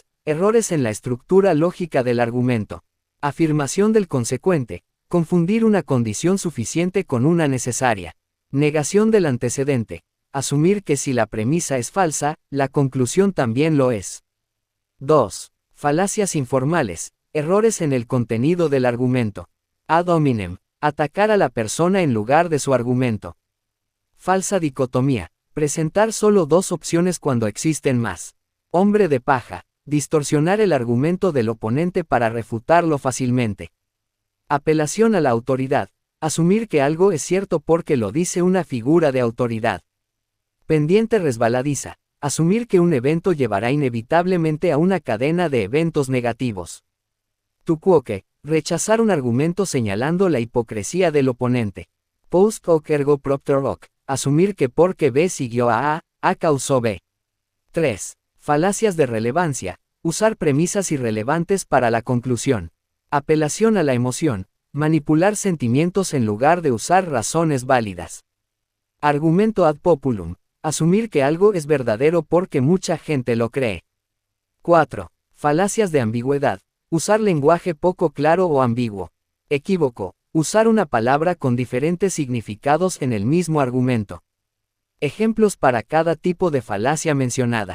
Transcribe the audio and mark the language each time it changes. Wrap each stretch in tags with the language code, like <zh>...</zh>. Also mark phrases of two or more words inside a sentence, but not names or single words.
<es>Errores en la estructura lógica del argumento. Afirmación del consecuente. Confundir una condición suficiente con una necesaria. Negación del antecedente. Asumir que si la premisa es falsa, la conclusión también lo es. 2. Falacias informales. Errores en el contenido del argumento.</es> <la>Ad hominem.</la> <es>Atacar a la persona en lugar de su argumento. Falsa dicotomía. Presentar solo dos opciones cuando existen más. Hombre de paja. Distorsionar el argumento del oponente para refutarlo fácilmente. Apelación a la autoridad. Asumir que algo es cierto porque lo dice una figura de autoridad. Pendiente resbaladiza. Asumir que un evento llevará inevitablemente a una cadena de eventos negativos.</es> <la>Tu quoque.</la> <es>Rechazar un argumento señalando la hipocresía del oponente.</es> <la>Post hoc ergo propter hoc.</la> <es>Asumir que porque B siguió a A causó B. 3. Falacias de relevancia. Usar premisas irrelevantes para la conclusión. Apelación a la emoción. Manipular sentimientos en lugar de usar razones válidas. Argumento</es> <la>ad populum.</la> <es>Asumir que algo es verdadero porque mucha gente lo cree. 4. Falacias de ambigüedad. Usar lenguaje poco claro o ambiguo. Equívoco. Usar una palabra con diferentes significados en el mismo argumento. Ejemplos para cada tipo de falacia mencionada.</es>